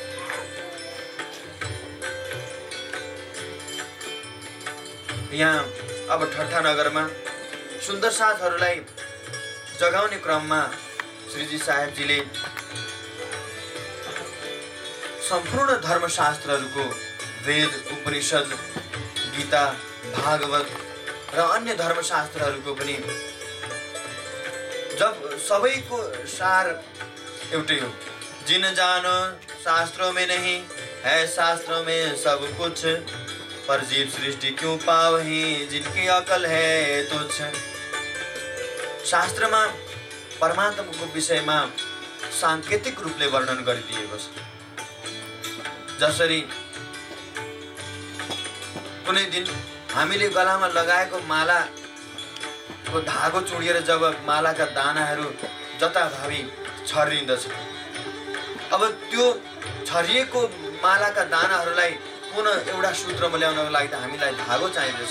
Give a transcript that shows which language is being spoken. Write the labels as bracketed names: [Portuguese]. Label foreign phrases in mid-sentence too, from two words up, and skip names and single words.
[Nepali] यहाँ अब ठट्टा नगरमा सुन्दर साथहरूलाई जगाउने क्रममा श्रीजी साहेबजीले सम्पूर्ण धर्मशास्त्रहरूको वेद, उपनिषद, गीता, भागवत र अन्य धर्मशास्त्रहरूको पनि जब सबैको सार एउटै हो। [Hindi] जिन जानो शास्त्रों में नहीं है, शास्त्रों में सब कुछ, पर जीव सृष्टि क्यों पावही, जिनकी अकल है तुच्छ। [Nepali] शास्त्रमा परमात्माको विषयमा सांकेतिक रूपले वर्णन गरिदिएको छ। जसरी कुनै दिन हामीले गलामा लगाएको मालाको धागो चुडिएर जब मालाका दानाहरू जताभावी छरिँदछ, अब त्यो छरिएको मालाका दानाहरूलाई पुनः एउटा सूत्रमा ल्याउनको लागि त हामीलाई धागो चाहिँदछ।